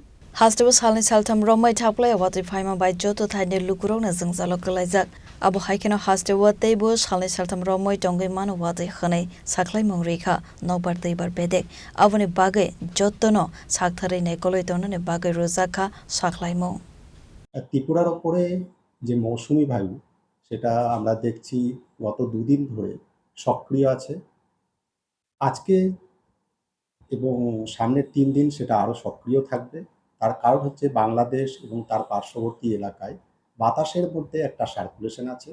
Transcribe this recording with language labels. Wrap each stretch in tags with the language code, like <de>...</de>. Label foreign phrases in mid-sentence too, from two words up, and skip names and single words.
<trp>Hasteo salni saltam romai thaplai wajai phaima bai joto thaine lukurogna jingzalo kalaijak abo haikeno hasteo teibo salni saltam romai tongoi mano wajai khanai saklaimong reka naubar teibar bedek abone bagai jotono sakthare naikoloi tongnani bagai rojaka saklaimong</trp> <bn>ত্রিপুরার ওপরে যে মৌসুমি বায়ু সেটা আমরা দেখছি গত দুদিন ধরে সক্রিয় আছে। আজকে এবং সামনের ৩ দিন সেটা আরও সক্রিয় থাকবে। তার কারণ হচ্ছে বাংলাদেশ এবং তার পার্শ্ববর্তী এলাকায় বাতাসের মধ্যে একটা সার্কুলেশন আছে।</bn>